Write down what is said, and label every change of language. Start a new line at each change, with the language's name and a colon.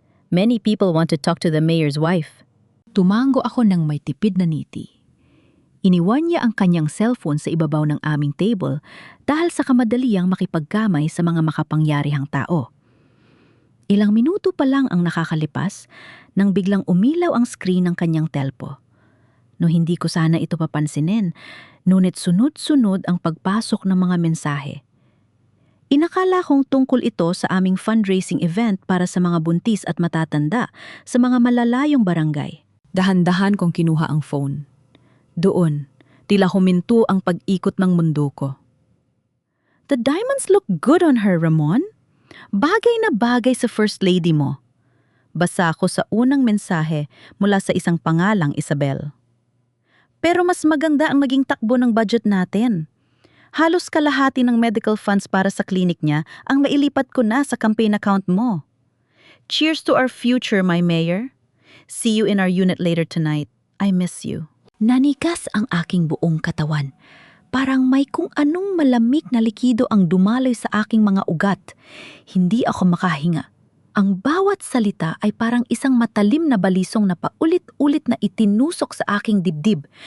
English: Many people want to talk to the mayor's wife.
Filipino: Tumango ako ng may tipid na ngiti. Iniwan niya ang kanyang cellphone sa ibabaw ng aming table dahil sa kamadaliang makipagkamay sa mga makapangyarihang tao. Ilang minuto pa lang ang nakakalipas nang biglang umilaw ang screen ng kanyang telpo. No hindi ko sana ito papansinin, ngunit sunod-sunod ang pagpasok ng mga mensahe. Inakala kong tungkol ito sa aming fundraising event para sa mga buntis at matatanda sa mga malalayong barangay. Dahan-dahan kong kinuha ang phone. Doon, tila huminto ang pag-ikot ng mundo ko.
English: The diamonds look good on her, Ramon.
Filipino: Bagay na bagay sa First Lady mo. Basa ko sa unang mensahe mula sa isang pangalang Isabel. Pero mas maganda ang naging takbo ng budget natin. Halos kalahati ng medical funds para sa klinik niya ang nailipat ko na sa campaign account mo.
English: Cheers to our future, my mayor. See you in our unit later tonight. I miss you.
Filipino: Nanigas ang aking buong katawan. Parang may kung anong malamig na likido ang dumaloy sa aking mga ugat. Hindi ako makahinga. Ang bawat salita ay parang isang matalim na balisong na paulit-ulit na itinusok sa aking dibdib.